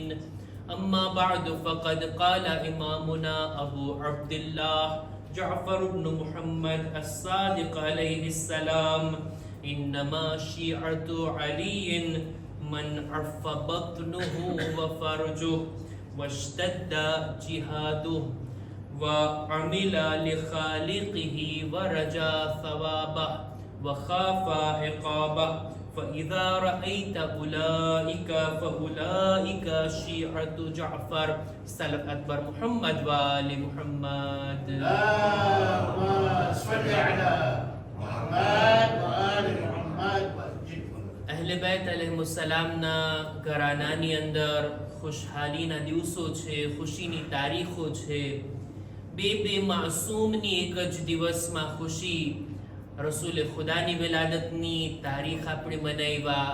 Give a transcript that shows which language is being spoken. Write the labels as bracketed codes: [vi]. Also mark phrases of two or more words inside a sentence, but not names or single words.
[ar] أما بعد فقد قال إمامنا أبو عبد الله جعفر بن محمد الصادق عليه السلام: إنما شيعة علي من عف بطنه وفرجه واشتد جهاده وعمل لخالقه ورجا ثوابه وخاف عقابه. فإذا رأيت أولئك فأولئك شيعة جعفر. سلام أكبر محمد وآل محمد. اللهم صل على محمد وآل محمد. [gu] અહલે બેત અલૈહિસ્સલામના ઘરાનાની અંદર ખુશહાલીના દિવસો છે, ખુશીની તારીખો છે. બે માસૂમની એક જ દિવસમાં ખુશી. રસૂલે ખુદાની વિલાદતની તારીખ આપણે મનાવ્યા.